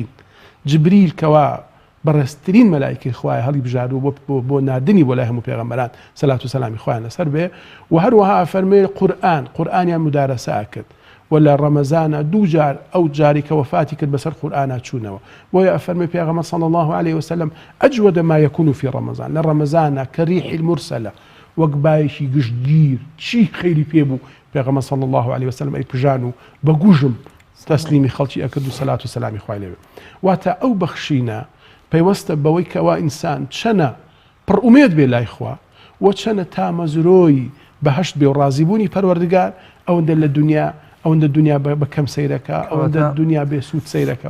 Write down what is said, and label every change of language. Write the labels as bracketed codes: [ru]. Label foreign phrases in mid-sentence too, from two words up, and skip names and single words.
[ckb] جبریل کەوا بەڕێزترین مەلایکەی خوایە هەڵی بژاردوو بۆ نادنی بۆ لای هەموو پێغەمبەران سەلات و سەلامی خوایان لەسەر بێ و هەروەها فەرمێ قورئانیان مدارەسە کرد و لە ڕەمەزانە دوو جار ئەو جاری کە وفاتی کرد بەسەر قورئانە چوونەوە بۆیە ئەفەرمێ پێغەمبەر [ar] صلی الله عليه وسلم أجود ما يكون في رمضان [ckb] لە ڕەمەزانە کە [ar] ریحی المرسلە [ckb] وەک بایەکی گشتگیر چی خەیری پێ بوو پێغەمبەر [ar] صلی الله عليه وسلم [ckb] ئەی پژان و بە گوژم تەسلیمی خەڵکی ئەکرد و سەلات و سەلامی خوای لێبێ. واتە ئەو بەخشینە پەیوەستە بەوەی کەوا ئینسان چەنە پڕ ئومێد بێ لای خوا و چەنە تا مەزرۆی بەهەشت بێ و ڕازیبوونی پەروەردگار ئەوەندە لە دنیا ئەوەندە دنیا بە کەم سەیرەکە ئەوەندە دنیا بێ سوود سەیرەکە